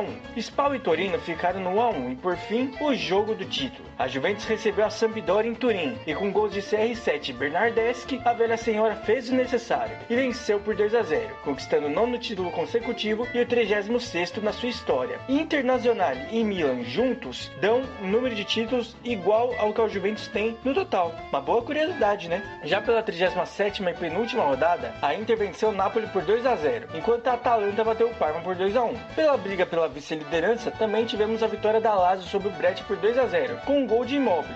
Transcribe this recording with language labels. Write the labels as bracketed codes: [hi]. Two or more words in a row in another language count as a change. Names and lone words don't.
[pt] Spal e Torino ficaram no 1-1 e, por fim, o jogo do título. A Juventus recebeu a Sampdoria em Turim e, com gols de CR7 e Bernardeschi, a velha senhora fez o necessário e venceu por 2-0, conquistando o 9º título consecutivo e o 36º na sua história. Internazionale e Milan juntos dão um número de títulos igual ao que a Juventus tem no total. Uma boa curiosidade, né? Já pela 37ª e penúltima rodada, a Inter venceu o Napoli por 2-0, enquanto a Atalanta bateu o Parma por 2-1. Pela briga pela vice-liderança, também tivemos a vitória da Lazio sobre o Brescia por 2-0, com um gol de Immobile.